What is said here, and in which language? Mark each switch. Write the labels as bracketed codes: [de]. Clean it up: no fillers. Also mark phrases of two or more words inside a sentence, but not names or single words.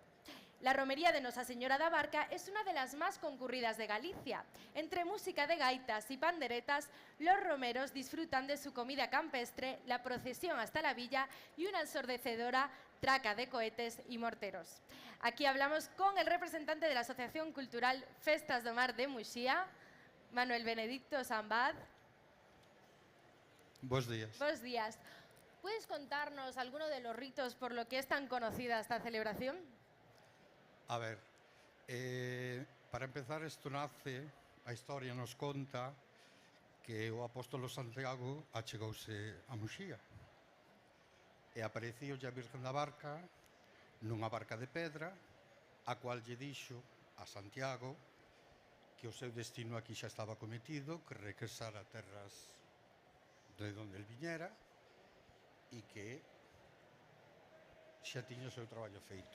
[es] La romería de Nosa Señora da Barca es una de las más concurridas de Galicia. Entre música de gaitas y panderetas, los romeros disfrutan de su comida campestre, la procesión hasta la villa y una ensordecedora traca de cohetes y morteros. Aquí hablamos con el representante de la Asociación Cultural Festas do Mar de Muxía, Manuel Benedicto Sambad. Buenos días. Buenos días. ¿Puedes contarnos alguno de los ritos por lo que es tan conocida esta celebración? [gl] A ver, para empezar, isto nace, a historia nos conta que o apóstolo Santiago achegouse a Muxía e apareceu a Virgen da Barca nunha barca de pedra, a cual lle dixo a Santiago que o seu destino aquí xa estaba cometido, que regresara a terras de onde el viñera e que xa tiña o seu traballo feito.